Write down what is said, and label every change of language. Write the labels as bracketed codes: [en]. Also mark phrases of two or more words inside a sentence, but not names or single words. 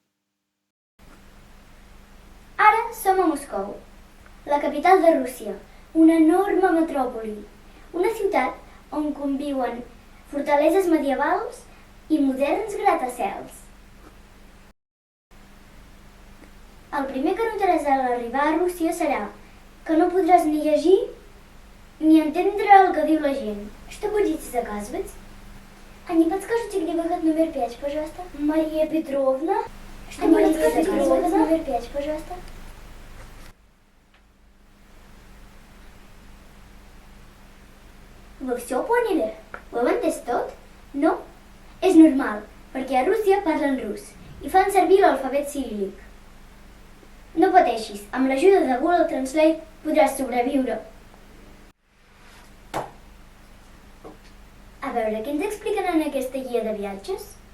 [ca] Ara som a Moscou, la capital de Rússia, una enorme metròpoli, una ciutat on conviuen fortaleses medievals i moderns gratacels. El primer que notaràs a l'arribar a Rússia serà que no podràs ni llegir ni entendre el que diu la gent. [ru] Что будете заказывать? А не подскажете, где выход номер 5, пожалуйста? Мария Петровна? Что будете заказывать? Выход номер 5, пожалуйста. Вы все поняли? [ca] Ho heu entès tot? No? És normal, perquè a Rússia parlen rus i fan servir l'alfabet ciríl·lic. No pateixis, amb l'ajuda de Google Translate podràs sobreviure. A veure, què ens expliquen en aquesta guia de viatges?